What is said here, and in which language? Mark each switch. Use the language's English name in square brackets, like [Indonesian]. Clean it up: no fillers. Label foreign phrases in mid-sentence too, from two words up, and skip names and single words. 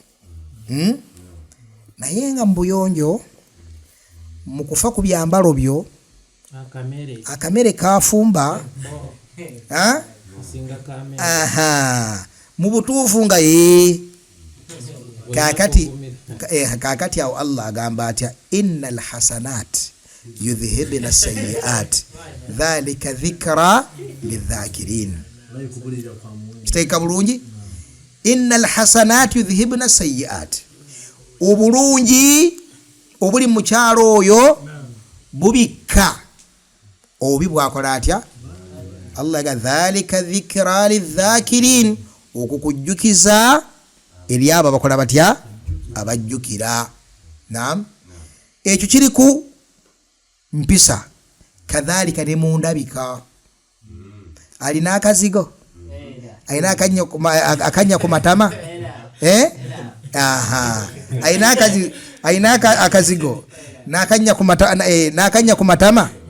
[Ganda] naye nga mu buyonjo mu kufa ku byambalo byo akamere kafumba mu butuufu nga kakati awo Allah agamba [Arabic] atya إن الحسنات يذهبن السيئات ذلك ذكرى للذاكرين [Ganda] kiteeka bulungi [Arabic] إن الحسنات يذهبن [Ganda] sayyi'at obulungi obuli mu kyalo oyo bubikka obubi bwakola atya Allah aga [Arabic] ذلك ذكرى للذاكرين [Ganda] okukujjukiza eri abo abakola batya abajjukira naam ekyo kiri ku mpisa kadhalika ne mu ndabika alina akazigo alina akanya ku matama alina akazigo n'akanya ku matama